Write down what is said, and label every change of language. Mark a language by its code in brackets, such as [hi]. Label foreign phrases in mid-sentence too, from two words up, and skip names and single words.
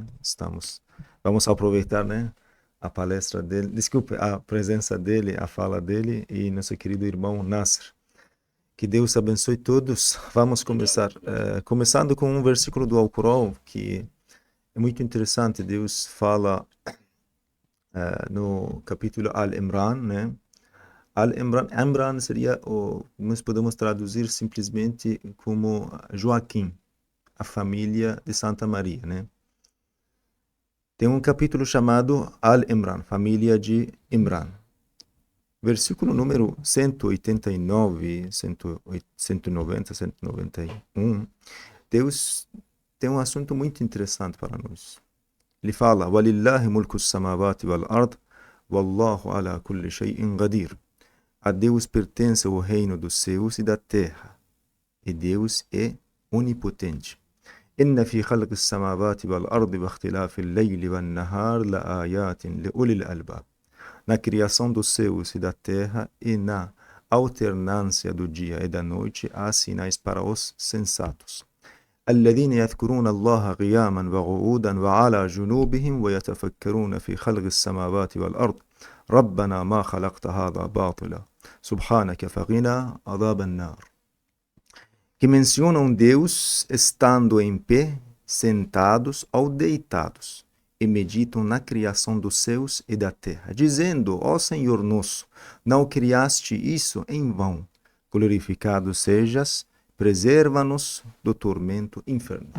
[pt] Vamos aproveitar, né, a palestra dele, desculpe, a presença dele, a fala dele e nosso querido irmão Nasser. Que Deus abençoe todos. Vamos começar, começando com um versículo do Alcorão que é muito interessante. Deus fala no capítulo Al-Imran, né? Al-Imran seria, nós podemos traduzir simplesmente como Joaquim, a família de Santa Maria, né? Tem um capítulo chamado Al-Imran, família de Imran. Versículo número 189, 190, 191, Deus tem um assunto muito interessante para nós. Ele fala: [ar] "ولله ملك السماوات والأرض والله على كل شيء قدير." [pt] A Deus pertence o reino dos céus e da terra, e Deus é onipotente. [ar] إن في خلق السماوات والأرض واختلاف الليل والنهار لآيات لأولي الألباب. [pt] Na criação dos céus e da terra e na alternância do dia e da noite há sinais para os sensatos. [ar] الذين يذكرون الله قياما وقعودا وعلى جنوبهم ويتفكرون في خلق السماوات والأرض ربنا ما خلقت هذا باطلا سبحانك فقنا عذاب النار. [pt] Que mencionam Deus estando em pé, sentados ou deitados, e meditam na criação dos céus e da terra, dizendo: ó Senhor nosso, não criaste isso em vão. Glorificado sejas, preserva-nos do tormento infernal.